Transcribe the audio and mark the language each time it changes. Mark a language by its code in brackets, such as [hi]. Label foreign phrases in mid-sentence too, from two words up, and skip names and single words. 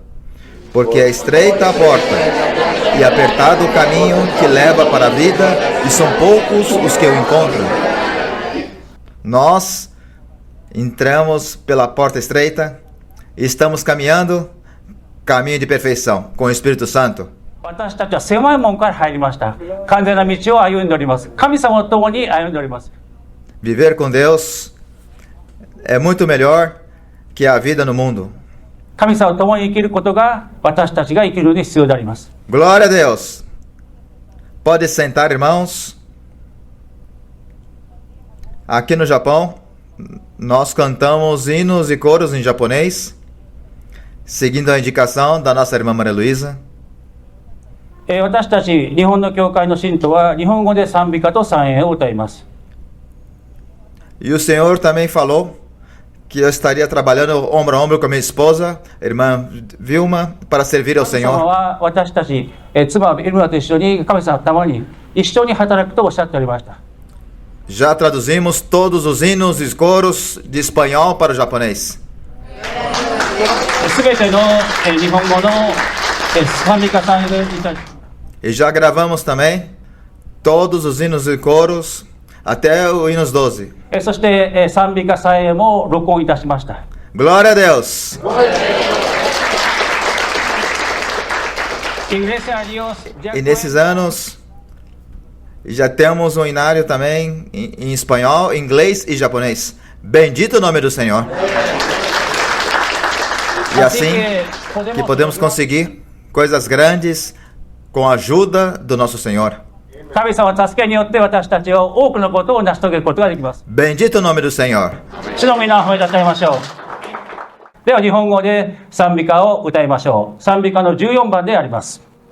[pt] Porque é estreita a porta e apertado o caminho que leva para a vida, e são poucos os que o encontram. Nós entramos pela porta estreita e estamos caminhando caminho de perfeição com o Espírito Santo. [ja] 私たちは狭い門から入りました。完全な道を歩んでおります。神様と共に歩んでおります。 [pt] Viver com Deus é muito melhor que a vida no mundo. [ja] 神様と共に生きることが私たちが生きるのに必要であります。 [pt] Glória a Deus. Pode sentar, irmãos. Aqui no Japão, nós cantamos hinos e coros em japonês, seguindo a indicação da nossa irmã Maria Luísa. [ja] 私たち日本の教会の信徒は日本語で賛美歌と賛詠を歌います。 [pt] E o Senhor também falou que eu estaria trabalhando ombro a ombro com a minha esposa, irmã Vilma, para servir ao [ja] 神様 [pt] Senhor. [ja] は私たち、妻ビルマと一緒に神様と共に一緒に働くとおっしゃっておりました。 [pt] Já traduzimos todos os hinos e coros de espanhol para o japonês. [ja] すべての日本語の賛美歌賛詠に対して [pt] E já gravamos também todos os hinos e coros até o hinos 12. [ja] そして賛美歌賛詠も録音いたしました。 [pt] Glória a Deus! [es] Iglesia a Dios, ya [pt] E nesses anos já temos um hinário também em espanhol, inglês e japonês. Bendito o nome do Senhor. E assim que podemos conseguir coisas grandes com a ajuda do nosso Senhor. [ja] 神様の助けによって私たちは多くのことを成し遂げることができます。 [pt] Bendito o nome do Senhor. [ja] 主の皆を褒めたたえましょう。では日本語で賛美歌を歌いましょう。賛美歌の14番であります。